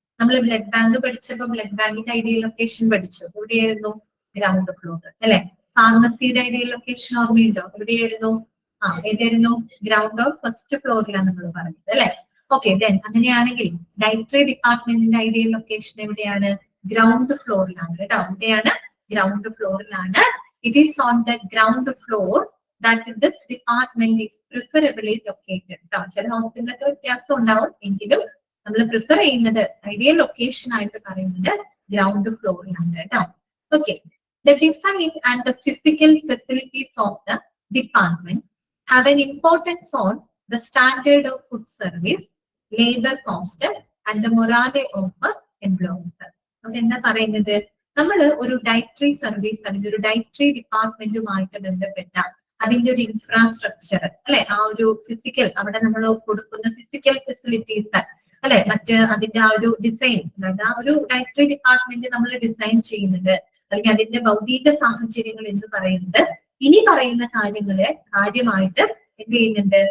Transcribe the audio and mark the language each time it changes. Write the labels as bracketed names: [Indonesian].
[Malayalam] നമ്മൾ blood bank പഠിച്ചപ്പോൾ blood ബാങ്കിന്റെ ഐഡിയൽ ലൊക്കേഷൻ പഠിച്ചു. എവിടെയായിരുന്നു? ഗ്രൗണ്ട് ഫ്ലോർ അല്ലെ. ഫാർമസിയുടെ ഐഡിയൽ ലൊക്കേഷൻ ഓർമ്മയുണ്ടോ? എവിടെയായിരുന്നു? ഏതായിരുന്നു? ഗ്രൗണ്ട് ഓഫ് ഫസ്റ്റ് ഫ്ലോറിലാണ് നമ്മൾ പറഞ്ഞത് അല്ലെ. ഓക്കെ, ദെൻ അങ്ങനെയാണെങ്കിൽ ഡയറ്ററി ഡിപ്പാർട്ട്മെന്റിന്റെ ഐഡിയൽ ലൊക്കേഷൻ എവിടെയാണ്? ഗ്രൗണ്ട് ഫ്ലോറിലാണ് കേട്ടോ. എവിടെയാണ്? Ground ഫ്ലോറിലാണ്. [English] It is on the ground floor that this department is preferably located. [Malayalam] ചില ഹോസ്പിറ്റലിലൊക്കെ വ്യത്യാസം ഉണ്ടാവും, എങ്കിലും നമ്മൾ പ്രിഫർ ചെയ്യുന്നത് ഐഡിയൽ ലൊക്കേഷൻ ആയിട്ട് പറയുന്നത് ഗ്രൗണ്ട് ഫ്ലോറിലാണ് കേട്ടോ. [English] Okay, the design and the physical facilities of the department have an importance on the standard of food service, labor cost and the morale of employees. [Malayalam] അവിടെ എന്താ പറയുന്നത്? നമ്മൾ ഒരു ഡയറ്ററി സർവീസ് അല്ലെങ്കിൽ ഒരു ഡയറ്ററി ഡിപ്പാർട്ട്മെന്റുമായിട്ട് ബന്ധപ്പെട്ട അതിന്റെ ഒരു ഇൻഫ്രാസ്ട്രക്ചർ അല്ലെ, ആ ഒരു ഫിസിക്കൽ, അവിടെ നമ്മൾ കൊടുക്കുന്ന ഫിസിക്കൽ ഫെസിലിറ്റീസ് അല്ലെ, മറ്റ് അതിന്റെ ആ ഒരു ഡിസൈൻ, അതായത് ആ ഒരു ഡയറ്ററി ഡിപ്പാർട്ട്മെന്റ് നമ്മൾ ഡിസൈൻ ചെയ്യുന്നത് അല്ലെങ്കിൽ അതിന്റെ ഭൗതിക സാഹചര്യങ്ങൾ എന്ന് പറയുന്നത് ഇനി പറയുന്ന കാര്യങ്ങളെ കാര്യമായിട്ട് എന്ത് ചെയ്യുന്നുണ്ട്?